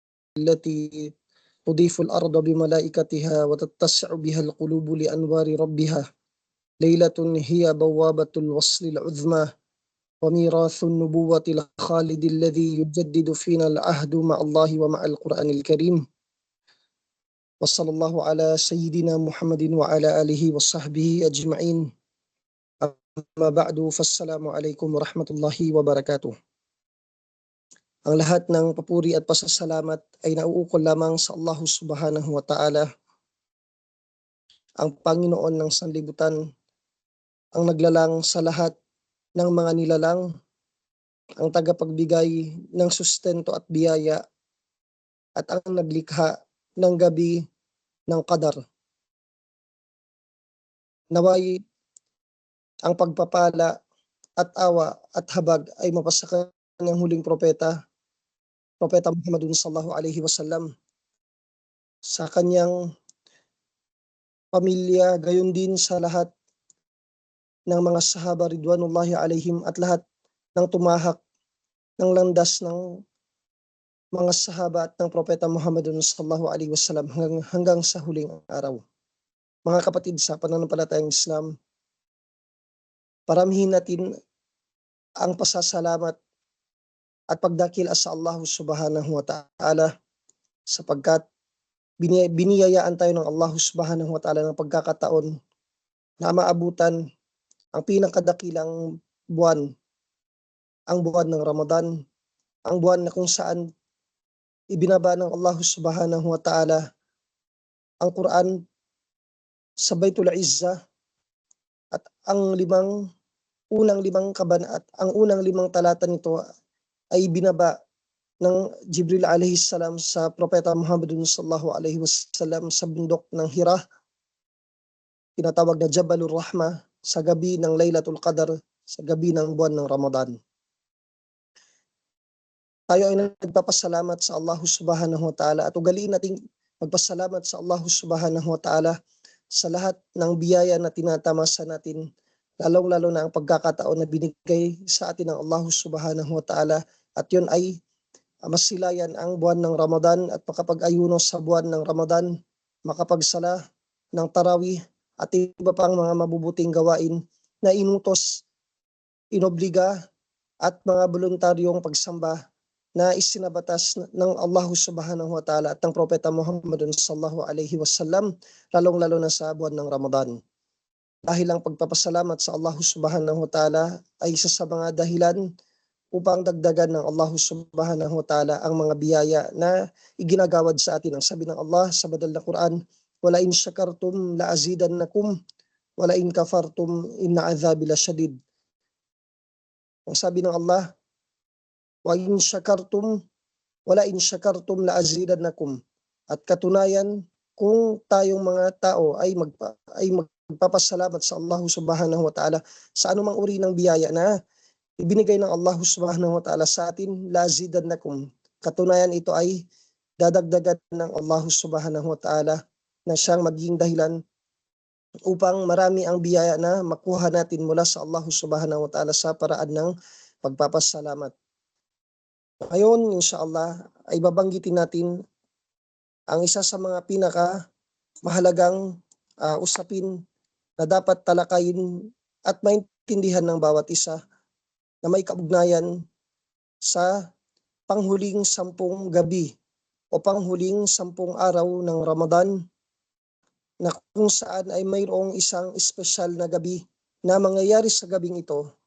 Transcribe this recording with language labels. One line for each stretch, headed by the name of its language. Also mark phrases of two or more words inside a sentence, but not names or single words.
Arabic: التي تضيف الأرض بملائكتها وتتسع بها القلوب لأنوار ربها، ليلة هي بوابة الوصل العظمى وميراث النبوة الخالد الذي يجدد فينا العهد مع الله ومع القرآن الكريم. وصلى الله على سيدنا محمد وعلى آله وصحبه أجمعين. أما بعد فالسلام عليكم ورحمة الله وبركاته.
Filipino: Ang lahat ng papuri at pasasalamat ay nauukol lamang sa Allah
Arabic: سبحانه وتعالى,
Filipino: ang Panginoon ng sanlibutan, ang naglalang sa lahat ng mga nilalang, ang tagapagbigay ng sustento at biyaya, at ang naglikha ng gabi ng Qadar. Naway ang pagpapala at awa at habag ay mapasa kanyang huling Propeta
Arabic: Muhammadun صلى الله عليه وسلم,
Filipino: sa kanyang pamilya, gayon din sa lahat ng mga sahaba
Arabic: رضوان الله عليهم
Filipino: at lahat ng tumahak ng landas ng mga sahaba at ng Propeta Muhammadun
Arabic: صلى الله عليه وسلم
Filipino: hanggang sa huling araw. Mga kapatid sa pananampalatayang Islam, paramihin natin ang pasasalamat at pagdakila sa Allah
Arabic: سبحانه وتعالى,
Filipino: sapagkat biniyayaan tayo ng Allah subhanahu
Arabic: وتعالى
Filipino: ng pagkakataon na maabutan ang pinakadakilang buwan, ang buwan ng Ramadan, ang buwan na kung saan ibinaba ng Allah
Arabic: سبحانه وتعالى
Filipino: ang Quran sa Baitul Izzah, at ang unang limang talata nito ay binaba ng Jibril
Arabic: عليه السلام
Filipino: sa Propeta Muhammadun
Arabic: صلى الله عليه وسلم
Filipino: sa bundok ng Hira, tinatawag na Jabalur Rahmah, sa gabi ng Laylatul Qadar, sa gabi ng buwan ng Ramadan. Tayo ay nagpapasalamat sa Allah
Arabic: سبحانه وتعالى
Filipino: at ugaliin nating magpasalamat sa Allah
Arabic: سبحانه وتعالى
Filipino: sa lahat ng biyaya na tinatamasa natin, lalong-lalo na ang pagkakataon na binigay sa atin ng Allah
Arabic: سبحانه وتعالى,
Filipino: at yun ay masilayan ang buwan ng Ramadan at makapag-ayuno sa buwan ng Ramadan, makapagsala ng tarawih at iba pang mga mabubuting gawain na inutos, inobliga at mga voluntaryong pagsamba na isinabatas ng Allah
Arabic: سبحانه وتعالى
Filipino: at ng Propeta Muhammad
Arabic: صلى الله عليه وسلم,
Filipino: lalong-lalo na sa buwan ng Ramadan. Dahil ang pagpapasalamat sa Allah
Arabic: سبحانه وتعالى
Filipino: ay isa sa mga dahilan upang dagdagan ng Allah
Arabic: سبحانه وتعالى
Filipino: ang mga biyaya na iginagawad sa atin. Ang sabi ng Allah sa banal na Quran,
Arabic: "ولئن شكرتم لأزيدنكم ولئن كفرتم إن عذابي لشديد."
Filipino: Ang sabi ng Allah,
Arabic: "وإن شكرتم ولئن شكرتم لأزيدنكم."
Filipino: At katunayan, kung tayong mga tao ay magpapasalamat sa Allah
Arabic: سبحانه وتعالى
Filipino: sa anumang uri ng biyaya na ibinigay ng Allah
Arabic: سبحانه وتعالى
Filipino: sa atin, lazidannakum. Katunayan, ito ay dadagdagan ng Allah
Arabic: سبحانه وتعالى
Filipino: na siyang maging dahilan upang marami ang biyaya na makuha natin mula sa Allah
Arabic: سبحانه وتعالى
Filipino: sa paraan ng pagpapasalamat. Ngayon, inshallah, ay babanggitin natin ang isa sa mga mahalagang usapin na dapat talakayin at maintindihan ng bawat isa, na may kaugnayan sa panghuling 10 gabi o panghuling 10 araw ng Ramadan, na kung saan ay mayroong isang espesyal na gabi na mangyayari sa gabing ito.